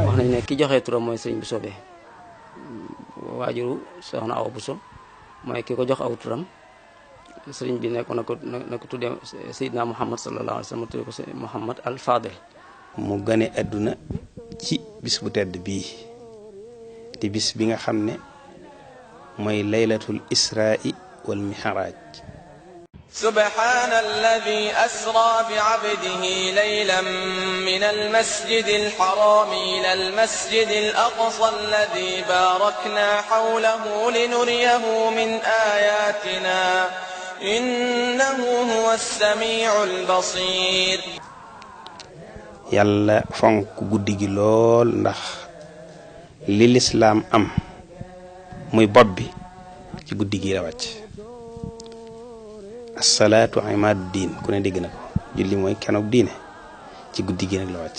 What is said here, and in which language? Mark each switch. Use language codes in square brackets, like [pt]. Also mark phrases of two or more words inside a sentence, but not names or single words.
[wo] wax nañ ne ki joxe turam mooy sëriñ bu soobee waajuru soxna Awa Bousso mooy ki ko jox aw turam sëriñ bi nekk na ko tuddee Seydina Muhammad [ar] صلى الله عليه وسلم [wo] tuddee ko Muhammad al Fadil mu gane àdduna ci bis bu tedd bii di bis bi nga xam ne mooy [ar] ليلة الإسراء والمعراج سبحان الذي أسرى بعبده ليلا من المسجد الحرام إلى المسجد الأقصى الذي باركنا حوله لنريه من آياتنا إنه هو السميع البصير [wo] yàlla fonk guddi gi lool ndax li lislaam am muy bopp bi ci guddi gi la wàcc [ar] الصلاة عماد الدين [wo] ku ne dégg na ko julli mooy kenoog diine ci guddi gi nag la wàcc